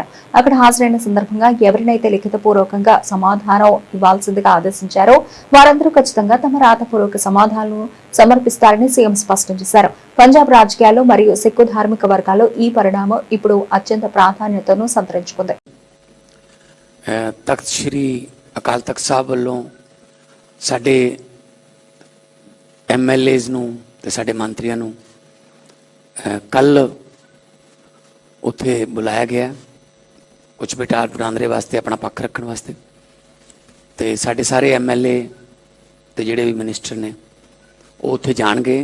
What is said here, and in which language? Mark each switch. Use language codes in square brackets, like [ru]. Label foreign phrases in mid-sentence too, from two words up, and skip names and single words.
[te] అక్కడ హాజరైన సందర్భంగా ఎవరినైతే లిఖితపూర్వకంగా సమాధానం ఇవ్వాల్సిందిగా ఆదేశించారో వారందరూ ఖచ్చితంగా తమ రాతపూర్వక సమాధానాలను సమర్పిస్తారని సీఎం స్పష్టం చేశారు. పంజాబ్ రాజకీయాల్లో మరియు సిక్కు ధార్మిక వర్గాల్లో ఈ పరిణామం ఇప్పుడు అత్యంత ప్రాధాన్యతను సంతరించుకుంది. [pa] ਤਖਤ ਸ਼੍ਰੀ ਅਕਾਲ ਤਖਤ ਸਾਹਿਬ ਵੱਲੋਂ ਸਾਡੇ ਐਮਐਲਏਜ਼ ਨੂੰ ਤੇ ਸਾਡੇ ਮੰਤਰੀਆਂ ਨੂੰ ਕੱਲ ਉੱਥੇ ਬੁਲਾਇਆ ਗਿਆ ਕੁਝ ਬਿਟਾਰ ਬਰਾਂਦਰੇ ਵਾਸਤੇ ਆਪਣਾ ਪੱਖ ਰੱਖਣ ਵਾਸਤੇ ਤੇ ਸਾਡੇ ਸਾਰੇ ਐਮਐਲਏ ਤੇ ਜਿਹੜੇ ਵੀ ਮਿਨਿਸਟਰ ਨੇ ਉਹ ਉੱਥੇ ਜਾਣਗੇ।